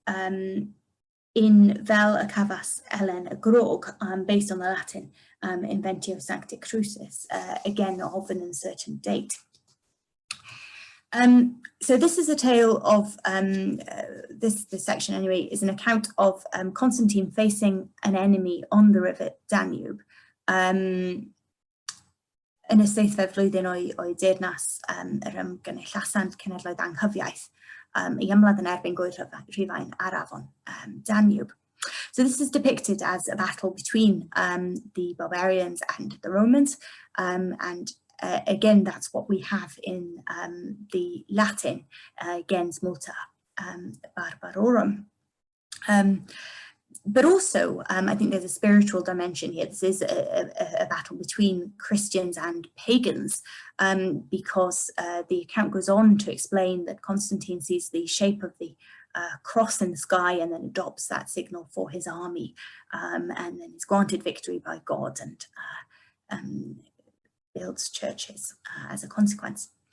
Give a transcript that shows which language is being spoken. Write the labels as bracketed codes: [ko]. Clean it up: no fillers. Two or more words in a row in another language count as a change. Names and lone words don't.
[en] In Fel y Cafas Elen y Grog, based on the Latin Inventio Sancti Crucis, again of an uncertain date. So this is a tale of, this section anyway, is an account of Constantine facing an enemy on the river Danube. [cy] Yn y seithfed flwyddyn o'i deyrnas yr ymgynullasant cenedlaeth anghyfiaeth, I ymladd yn erbyn Rhifain ar afon Danube. [en] So this is depicted as a battle between the barbarians and the Romans, and again, that's what we have in the Latin, [la] gens multa barbarorum. [en] But also, I think there's a spiritual dimension here. This is a battle between Christians and pagans, because the account goes on to explain that Constantine sees the shape of the cross in the sky and then adopts that signal for his army, and then is granted victory by God and builds churches as a consequence.